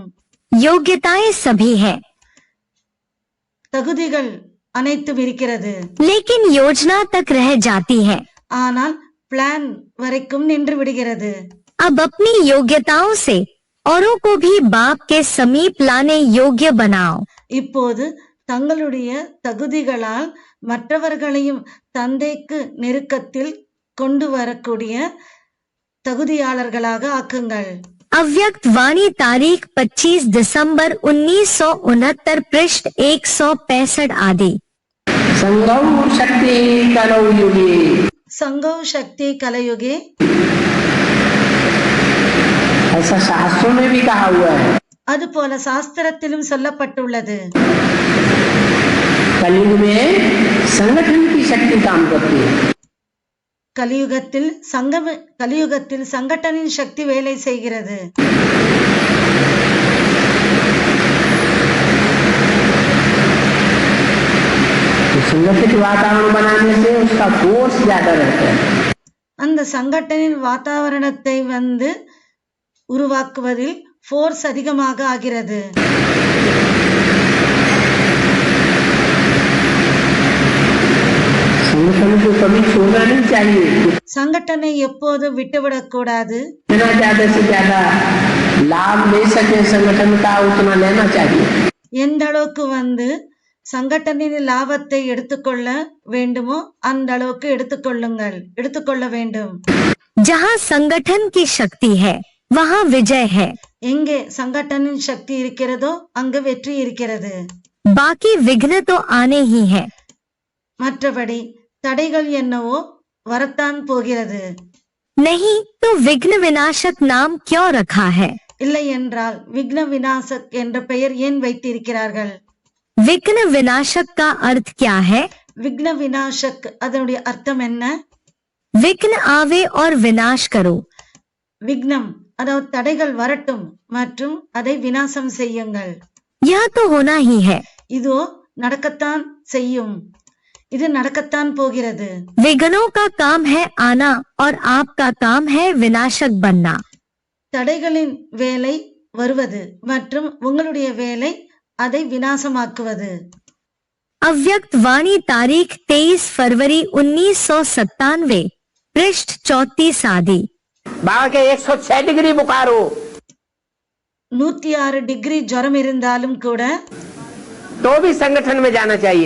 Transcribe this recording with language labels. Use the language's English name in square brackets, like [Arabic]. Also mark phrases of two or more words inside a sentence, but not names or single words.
[Hindi] योग्यताएं सभी है, [Tamil] தகுதிகள் அனைத்தும் இருக்கிறது. [Hindi] लेकिन योजना तक रह जाती है. [Tamil] ஆனால் பிளான் வரைக்கும் நின்று விடுகிறது. [Hindi] अब अपनी योग्यताओं से औरों को भी बाप के समीप लाने योग्य बनाओ. [Tamil] இப்போது தங்களுடைய தகுதிகளால் மற்றவர்களையும் தந்தைக்கு நெருக்கத்தில் கொண்டு வரக்கூடிய தகுதியாளர்களாக ஆக்குங்கள். [Hindi] अव्यक्त वाणी तारीख 25 दिसंबर 1969 पृष्ठ 165 आदि. [Sanskrit] संगम शक्ति कलयुगे. संगम शक्ति कलयुगे [Hindi] ऐसा शास्त्रों में भी कहा हुआ है. [Tamil] அது போல சாஸ்திரத்திலும் சொல்லப்பட்டுள்ளது. [Hindi] कलयुग में संगठन की शक्ति काम करती है. [Tamil] கலியுகத்தில் சங்கட்டனின் சக்தி வேலை செய்கிறது. [Hindi] तो संगठित वातावरण बनाने से उसका फोर्स ज्यादा रहता है. [Tamil] அந்த சங்கட்டனின் வாतावरणத்தை உருவாக்குவதில் ஃபோர்ஸ் அதிகமாக ஆகிறது. [Hindi] संगठन को कभी छोड़ना नहीं चाहिए. [Tamil] சங்கட்டனை எப்போதும் விட்டுவிடக் கூடாது. [Hindi] जितना ज्यादा से ज्यादा लाभ ले सके संगठन का उतना लेना चाहिए. [Tamil] எந்த அளவுக்கு சங்கட்டனின் லாபத்தை எடுத்துக்கொள்ள வேண்டுமோ அந்த அளவுக்கு எடுத்துக்கொள்ள வேண்டும். [Hindi] जहाँ संगठन की शक्ति है वहाँ विजय है. [Tamil] எங்கே சங்கட்டனின் சக்தி இருக்கிறதோ அங்கு வெற்றி இருக்கிறது. [Hindi] बाकी विघ्न तो आने ही है. [Tamil] மற்றபடி தடைகள் என்னவோ வரத்தான் போகிறது. [Hindi] नहीं तो विघ्न विनाशक नाम क्यों रखा है? [Tamil] இல்லை என்றால் விக்ன விநாசக் என்ற பெயர் ஏன் வைத்திருக்கிறார்கள்? [Hindi] विघ्न विनाशक का अर्थ क्या है? [Tamil] விக்ன விநாசக் அதனுடைய அர்த்தம் என்ன? [Hindi] विघ्न आवे और विनाश करो. [Tamil] விக்னம் அதாவது தடைகள் வரட்டும் மற்றும் அதை விநாசம் செய்யுங்கள். [Hindi] यह तो होना ही है. [Tamil] இதோ நடக்கத்தான் செய்யும். இது நடக்கத்தான் போகிறது. [Hindi] विघ्नों का काम है आना और आपका काम है विनाशक बनना. [Tamil] தடைகளின் வேலை வருவது மற்றும் உங்களுடைய வேலை அதை விநாசமாக்குவது. [Hindi] अव्यक्त वाणी तारीख 23 फरवरी 1997 पृष्ठ 34 आदि. बाबा के 106 डिग्री बुखार हो, [Tamil] 106 டிகிரி ஜுரம் இருந்தாலும் கூட [Hindi] तो भी संगठन में जाना चाहिए।